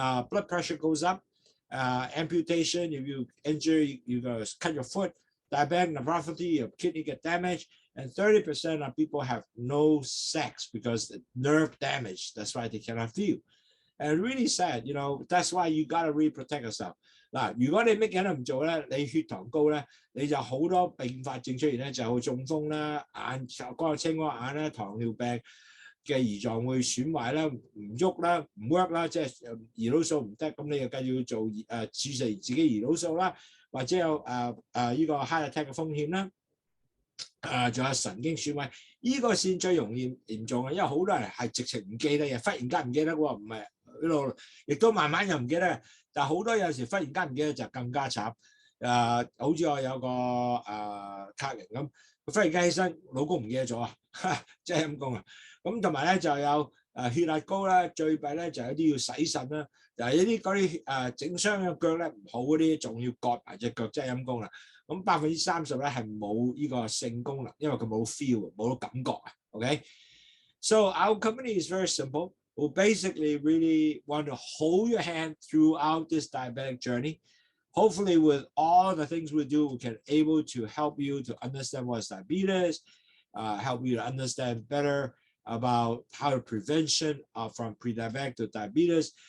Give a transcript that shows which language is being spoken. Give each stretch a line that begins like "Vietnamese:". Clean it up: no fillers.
English: Blood pressure goes up, amputation, if you injure, you go cut your foot, diabetic nephropathy, your kidney get damaged, and 30% of people have no sex because the nerve damage. That's why they cannot feel. And really sad, you know, that's why you got to really protect yourself.
Cantonese: 嗱，如果你乜嘢都唔做咧，你血糖高咧，你就好多併發症出現咧，就好中風啦、眼嗰個青光眼啦、糖尿病嘅胰臟會損壞啦、唔喐啦、唔 work 啦，即係胰島素唔得，咁你又繼續要做注射自己胰島素啦，或者有呢個
English: heart attack
Cantonese: 嘅風險啦。仲有神經損毀，呢個先最容易嚴重嘅，因為好多人係直情唔記得嘅，忽然間唔記得喎，唔係一路，亦都慢慢又唔記得。但係好多有時忽然間唔記得就更加慘。好似我有個客人咁，佢忽然間起身，老公唔記得咗啊，即係咁講啊。咁同埋咧就有血壓高啦，最弊咧就有啲要洗腎啦，就係一啲嗰啲整傷嘅腳咧唔好嗰啲，仲要割埋隻腳，真係陰公啦。咁30%咧係冇呢個性功能，因為佢冇 feel， 冇感覺啊。
English: OK， so our company is very simple. We basically really want to hold your hand throughout this diabetic journey. Hopefully, with all the things we do, we can able to help you to understand what is diabetes, help you to understand better about how to prevention from pre-diabetic to diabetes.